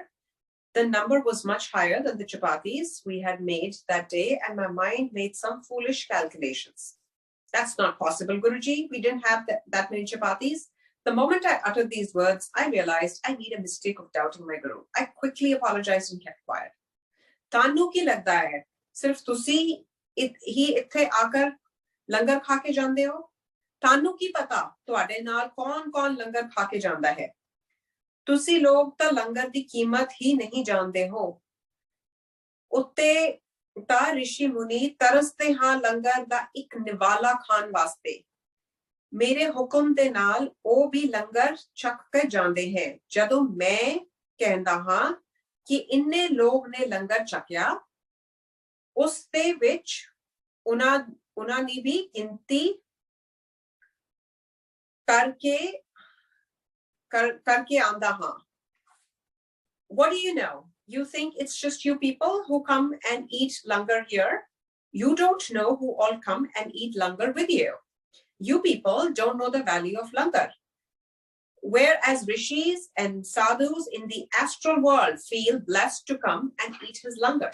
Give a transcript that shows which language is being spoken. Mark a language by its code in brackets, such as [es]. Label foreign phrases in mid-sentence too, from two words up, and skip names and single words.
[en] The number was much higher than the chapatis we had made that day, and my mind made some foolish calculations. That's not possible, Guruji. We didn't have that many chapatis. The moment I uttered these words, I realized I made a mistake of doubting my Guru. I quickly apologized and kept quiet. [pa] ਤੈਨੂੰ ਕੀ ਲਗਦਾ ਹੈ, ਸਿਰਫ਼ ਤੁਸੀਂ ਹੀ ਇੱਥੇ ਆਕਰ ਲੰਗਰ ਖਾ ਕੇ ਜਾਂਦੇ ਹੋ? ਤੈਨੂੰ ਕੀ ਪਤਾ ਤੁਹਾਡੇ ਨਾਲ ਕੌਣ ਲੰਗਰ ਖਾ ਕੇ ਜਾਂਦਾ ਹੈ? ਤੁਸੀਂ ਲੋਗ ਤਾਂ ਲੰਗਰ ਦੀ [hi] कीमत ही नहीं जानते हो. [pa] ਉੱਤੇ ਤਾਂ ਰਿਸ਼ੀ ਮੁਨੀ ਤਰਸਤੇ ਹਾਂ ਲੰਗਰ ਦਾ ਇਕ ਨਿਵਾਲਾ ਖਾਣ ਵਾਸਤੇ. ਮੇਰੇ ਹੁਕਮ ਦੇ ਨਾਲ ਓ ਭੀ ਲੰਗਰ ਛਕ ਕੇ ਜਾਂਦੇ ਹੈਂ. ਜਦੋਂ ਮੈਂ ਕਹਿੰਦਾ ਹਾਂ ਕਿ ਇੰਨੇ ਲੋਗ ਨੇ ਲੰਗਰ ਛਕਿਆ, ਉਸ ਦੇ ਵਿਚ ਉਨ੍ਹਾਂ ਨੇ ਭੀ ਗਿਣਤੀ ਕਰਕੇ ਆਂਦਾ ਹਾਂ. [en] What do you know? You think it's just you people who come and eat langar here? You don't know who all come and eat langar with you. You people don't know the value of langar. whereas rishis and sadhus in the astral world feel blessed to come and eat his langar.